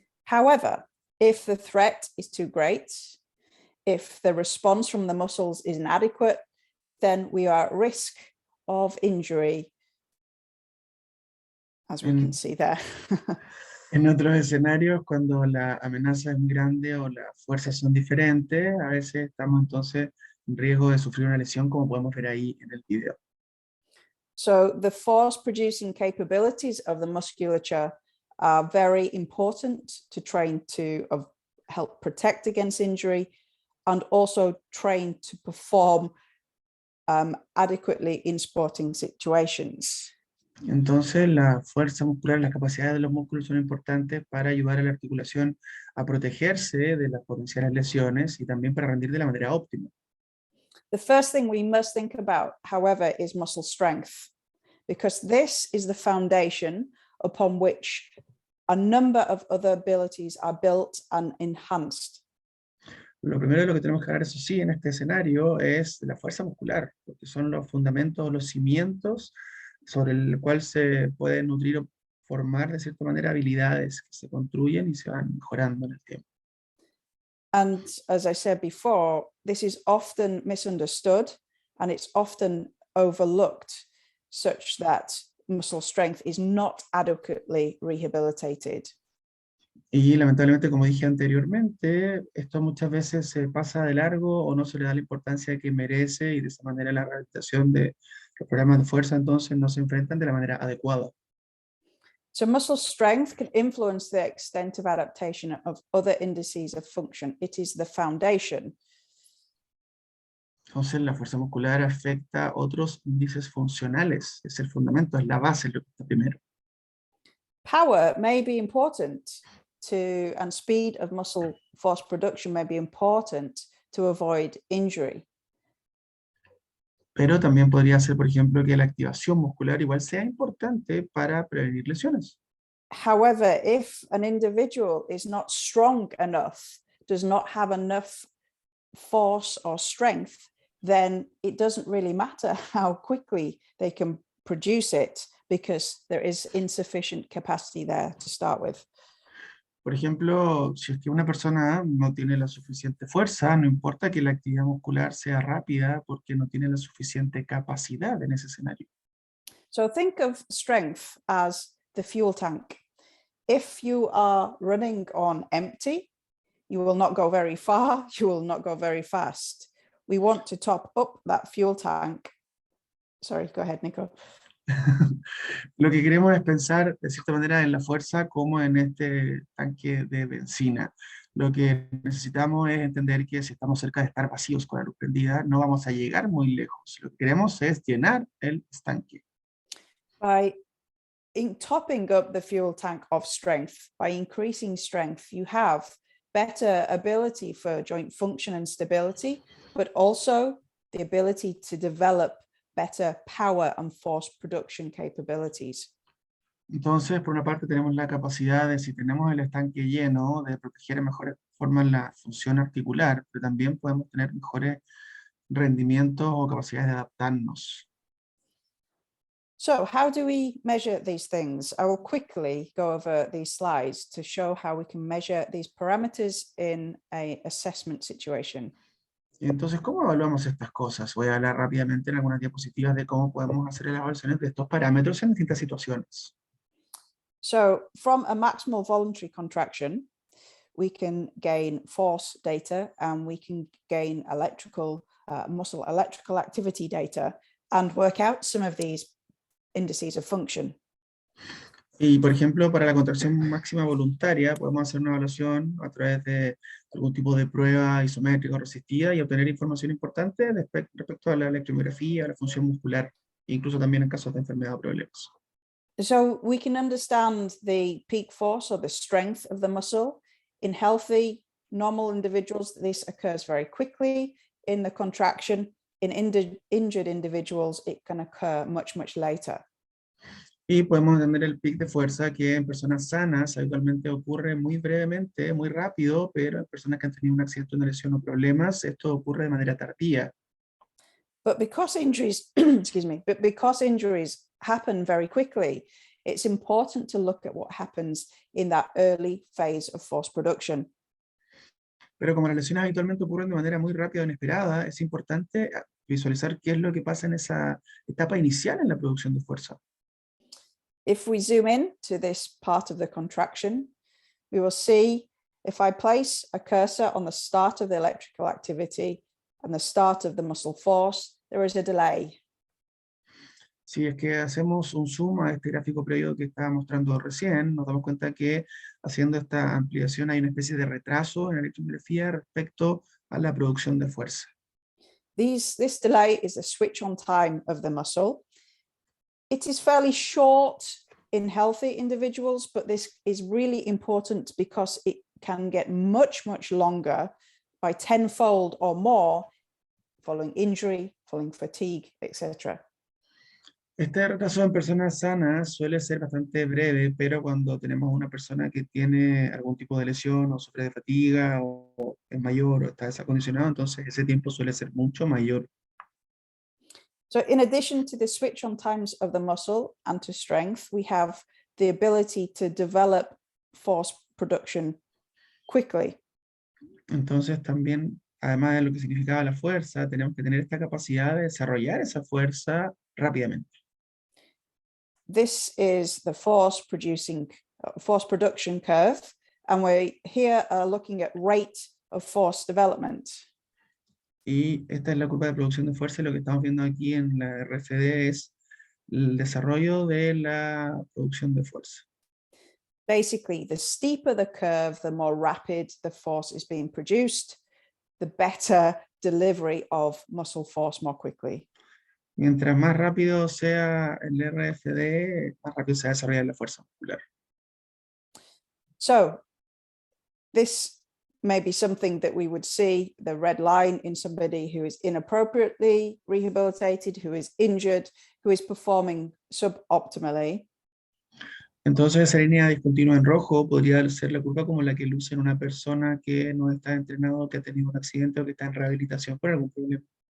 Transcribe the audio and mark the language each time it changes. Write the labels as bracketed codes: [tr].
[en] However, If the threat is too great, if the response from the muscles is inadequate, then we are at risk of injury, as we can see there. [es] En otros escenarios, cuando la amenaza es muy grande o las fuerzas son diferentes, a veces estamos entonces en riesgo de sufrir una lesión, como podemos ver ahí en el video. [en] So the force producing capabilities of the musculature are very important to train to help protect against injury and also train to perform adequately in sporting situations. [es] Entonces, la fuerza muscular, las capacidades de los músculos son importantes para ayudar a la articulación a protegerse de las potenciales lesiones y también para rendir de la manera óptima. [en] The first thing we must think about, however, is muscle strength, because this is the foundation upon which a number of other abilities are built and enhanced. [es] Lo primero de lo que tenemos que hablar, eso sí, en este escenario es la fuerza muscular, porque son los fundamentos o los cimientos sobre el cual se pueden nutrir o formar de cierta manera habilidades que se construyen y se van mejorando en el tiempo. [en] And as I said before, this is often misunderstood and it's often overlooked, such that muscle strength is not adequately rehabilitated. [es] Y lamentablemente, como dije anteriormente, esto muchas veces se pasa de largo o no se le da la importancia que merece y de esa manera la rehabilitación de los programas de fuerza entonces no se enfrentan de la manera adecuada. [en] So muscle strength can influence the extent of adaptation of other indices of function. It is the foundation. [es] Entonces la fuerza muscular afecta otros índices funcionales, es el fundamento, es la base, lo que está primero. [en] Power may be important and speed of muscle force production may be important to avoid injury. [es] Pero también podría ser, por ejemplo, que la activación muscular igual sea importante para prevenir lesiones. [en] However, if an individual is not strong enough, does not have enough force or strength, then it doesn't really matter how quickly they can produce it because there is insufficient capacity there to start with. [es] Por ejemplo, si es que una persona no tiene la suficiente fuerza, no importa que la actividad muscular sea rápida porque no tiene la suficiente capacidad en ese escenario. [en] So think of strength as the fuel tank. If you are running on empty, you will not go very far, you will not go very fast. We want to top up that fuel tank. Sorry, go ahead, Nico. [es] Lo que queremos es pensar de cierta manera en la fuerza como en este tanque de benzina. Lo que necesitamos es entender que si estamos cerca de estar vacíos con la luz prendida, no vamos a llegar muy lejos. Lo que queremos es llenar el estanque. [en] By topping up the fuel tank of strength, by increasing strength, you have better ability for joint function and stability, but also the ability to develop better power and force production capabilities. [es] Entonces, por una parte tenemos la capacidad de, si tenemos el estanque lleno, de proteger de mejor forma la función articular, pero también podemos tener mejores rendimientos o capacidades de adaptarnos. [en] So how do we measure these things? I will quickly go over these slides to show how we can measure these parameters in an assessment situation. [es] Entonces, ¿cómo evaluamos estas cosas? Voy a hablar rápidamente en algunas diapositivas de cómo podemos hacer las evaluaciones de estos parámetros en distintas situaciones. [en] So from a maximal voluntary contraction, we can gain force data and we can gain muscle electrical activity data and work out some of these indices of function. [es] Y, por ejemplo, para la contracción máxima voluntaria, podemos hacer una evaluación a través de algún tipo de prueba isométrica o resistida y obtener información importante respecto a la electromiografía, a la función muscular, incluso también en casos de enfermedad o problemas. [en] So we can understand the peak force or the strength of the muscle. In healthy, normal individuals, this occurs very quickly. In the contraction, in injured individuals, it can occur much, much later. [es] Y podemos entender el pic de fuerza que en personas sanas habitualmente ocurre muy brevemente, muy rápido, pero en personas que han tenido un accidente, una lesión o problemas, esto ocurre de manera tardía. [en] But because injuries, because injuries happen very quickly, it's important to look at what happens in that early phase of force production. [es] Pero como las lesiones habitualmente ocurren de manera muy rápida o inesperada, es importante visualizar qué es lo que pasa en esa etapa inicial en la producción de fuerza. [en] If we zoom in to this part of the contraction, we will see if I place a cursor on the start of the electrical activity and the start of the muscle force, there is a delay. [es] Si es que hacemos un zoom a este gráfico previo que estaba mostrando recién, nos damos cuenta que haciendo esta ampliación hay una especie de retraso en la electromiografía respecto a la producción de fuerza. [en] This delay is the switch on time of the muscle. It is fairly short in healthy individuals, but this is really important because it can get much, much longer by tenfold or more following injury, following fatigue, etc. [es] Este retraso en personas sanas suele ser bastante breve, pero cuando tenemos una persona que tiene algún tipo de lesión o sufre de fatiga o es mayor o está desacondicionado, entonces ese tiempo suele ser mucho mayor. [en] So in addition to the switch on times of the muscle and to strength, we have the ability to develop force production quickly. [es] Entonces también, además de lo que significaba la fuerza, tenemos que tener esta capacidad de desarrollar esa fuerza rápidamente. [en] This is the force production curve, and we here are looking at rate of force development. [es] Y esta es la curva de producción de fuerza, y lo que estamos viendo aquí en la RFD es el desarrollo de la producción de fuerza. [en] Basically, the steeper the curve, the more rapid the force is being produced, the better delivery of muscle force more quickly. [es] Mientras más rápido sea el RFD, más rápido se va a desarrollar la fuerza muscular. [en] So this may be something that we would see, the red line, in somebody who is inappropriately rehabilitated, who is injured, who is performing suboptimally. [es] Entonces esa línea discontinua en rojo podría ser la curva como la que luce en una persona que no está entrenado, que ha tenido un accidente o que está en rehabilitación por algún problema.